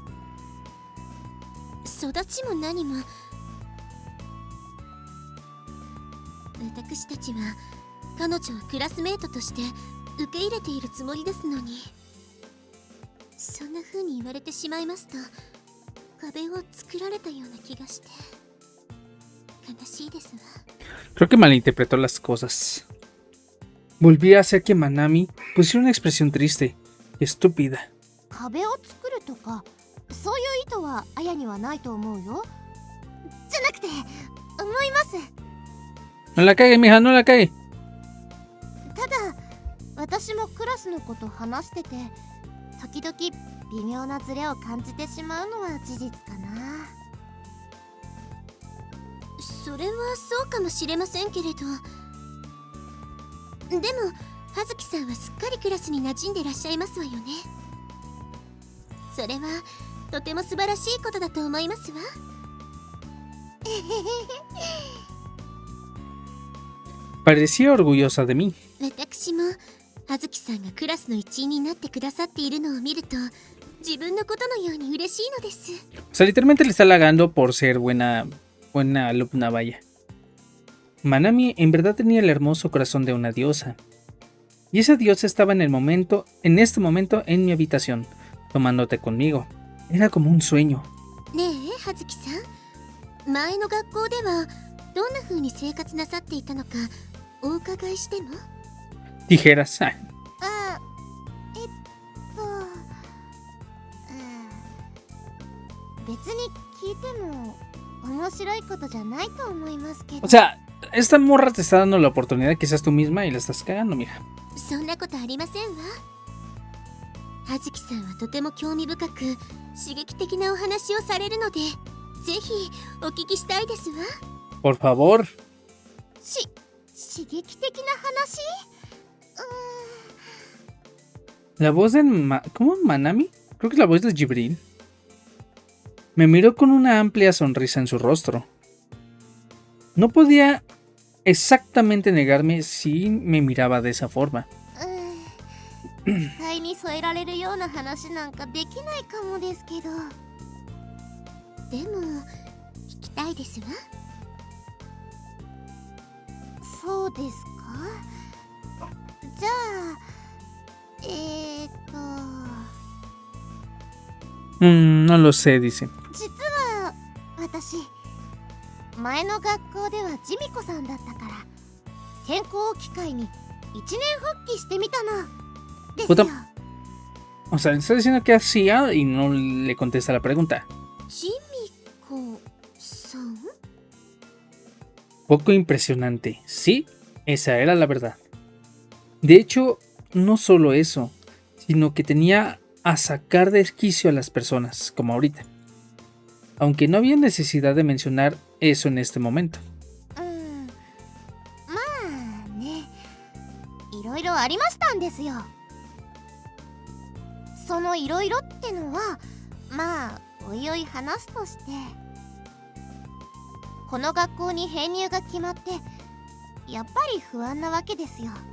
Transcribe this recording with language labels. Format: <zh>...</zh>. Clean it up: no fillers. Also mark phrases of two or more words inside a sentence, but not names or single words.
<ja>育ちも何も、私たちは彼女をクラスメートとして受け入れているつもりですのに、そんな風に言われてしまいますと壁を作られたような気がして悲しいですわ。</ja> <es>Creo que malinterpretó las cosas. Volví a hacer que Manami pusiera una expresión triste y estúpida.</es> <ja>壁を作るとかそういう意図はあやにはないと思うよ。じゃなくて思います。</ja> <es>No la cague, mija, no la cague.</es> <ja>ただ私もクラスの子と話してて時々微妙なズレを感じてしまうのは事実かな。それはそうかもしれませんけれど、でも葉月さんはすっかりクラスに馴染んでらっしゃいますわよね。それはとても素晴らしいことだと思いますわ。</ja> <es>Parecía orgullosa de mí.</es> <ja>私も葉月さんがクラスの一員になってくださっているのを見ると自分のことのように嬉しいのです。</ja> <es>O sea, literalmente le está halagando por ser buena alumna, vaya. Manami en verdad tenía el hermoso corazón de una diosa. Y esa diosa estaba en este momento en mi habitación, tomándote conmigo. Era como un sueño.</es> <ja>ねえ葉月さん、前の学校ではどんな風に生活なさっていたのかお伺いしても？</ja> <es>Tijeras.</es> <ja>別に聞いても面白いことじゃないと思いますけど。</ja> <es>O sea, esta morra te está dando la oportunidad que seas tú misma y la estás cagando, mija.</es> <ja>そんなことありませんわ。葉月さんはとても興味深く刺激的なお話をされるのでぜひお聞きしたいですわ。</ja> <es>Por favor.</es> <ja>刺激的な話？</ja> <es>La voz de ¿cómo? ¿Manami? Creo que es la voz de Jibril. Me miró con una amplia sonrisa en su rostro. No podía exactamente negarme si me miraba de esa forma.</es> <ja>期待に添えられるような話なんかできないかもですけど、でも聞きたいですわ。そうですか。じゃあ</ja> <es>no lo sé, dice.</es> <ja>実は私前の学校ではジミコさんだったから転校を機会に一年発起してみたのですよ。</ja> <es>O sea, está diciendo que hacía y no le contesta la pregunta.</es> <ja>ジミコさん？</ja> <es>Poco impresionante. Sí, esa era la verdad. De hecho, no solo eso, sino que tenía a sacar de quicio a las personas, como ahorita. Aunque no había necesidad de mencionar eso en este momento.</es> <ja>まあね、いろいろありましたんですよ。そのいろいろってのはまあおいおい話すとして、この学校に編入が決まってやっぱり不安なわけですよ。</ja>